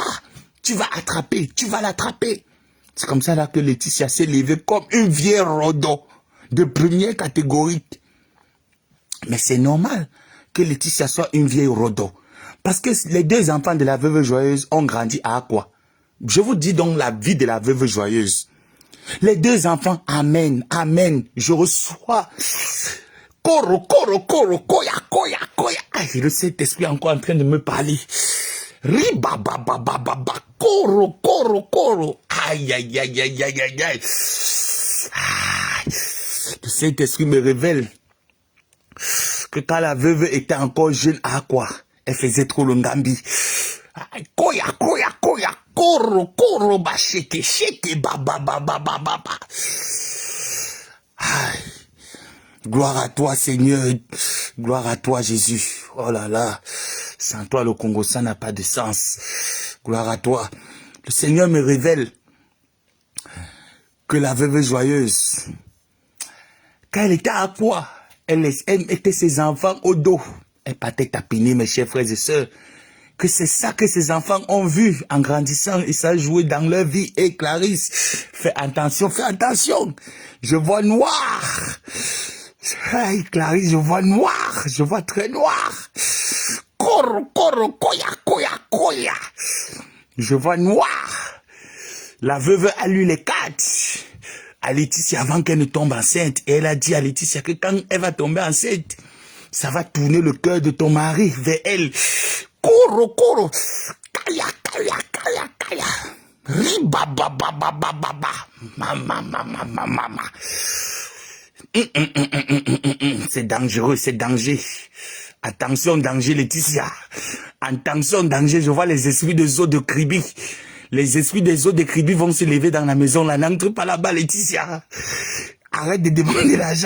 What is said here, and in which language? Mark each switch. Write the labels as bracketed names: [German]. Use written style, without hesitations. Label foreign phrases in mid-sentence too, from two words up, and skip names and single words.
[French] Tu vas attraper, tu vas l'attraper. C'est comme ça là que Laetitia s'est levée comme une vieille rodo de première catégorie. Mais c'est normal que Laetitia soit une vieille rodo. Parce que les deux enfants de la veuve joyeuse ont grandi à quoi? Je vous dis donc la vie de la veuve joyeuse. Les deux enfants, amen, amen, je reçois. Koro, koro, koro, koya, koya, koya. Et le Saint-Esprit est encore en train de me parler. Ribabababababa, koro, koro, koro. Aïe, aïe, aïe, aïe, aïe, aïe, aïe. Le Saint-Esprit me révèle que quand la veuve était encore jeune, à quoi? Elle faisait trop le ngambi. Koya, koya, koya, koro, koro, ba, sheke, sheke, ba, ba, ba, ba, ba, ba, ba. Gloire à toi, Seigneur. Gloire à toi, Jésus. Oh là là. Sans toi, le Congo, ça n'a pas de sens. Gloire à toi. Le Seigneur me révèle que la veuve joyeuse, quand elle était à quoi? Elle mettait ses enfants au dos. Elle partait tapiner, mes chers frères et sœurs. Que c'est ça que ces enfants ont vu en grandissant et ça jouait dans leur vie. Et Clarisse, fais attention, fais attention. Je vois noir. Hey, Clarisse, je vois noir. Je vois très noir. Koro, koro, koya, koya, koya. Je vois noir. La veuve a lu les cartes à Laetitia avant qu'elle ne tombe enceinte. Et elle a dit à Laetitia que quand elle va tomber enceinte, ça va tourner le cœur de ton mari vers elle. Koro, koro. Kaya, kaya, kaya, kaya. Riba, ba, ba, ba, ba, ba, ba. Mama, mama, mama, mama. C'est dangereux, c'est danger. Attention, danger, Laetitia. Attention, danger, je vois les esprits des eaux de Kribi. Les esprits des eaux de Kribi vont se lever dans la maison. Là, n'entre pas là-bas, Laetitia. Arrête de demander l'argent.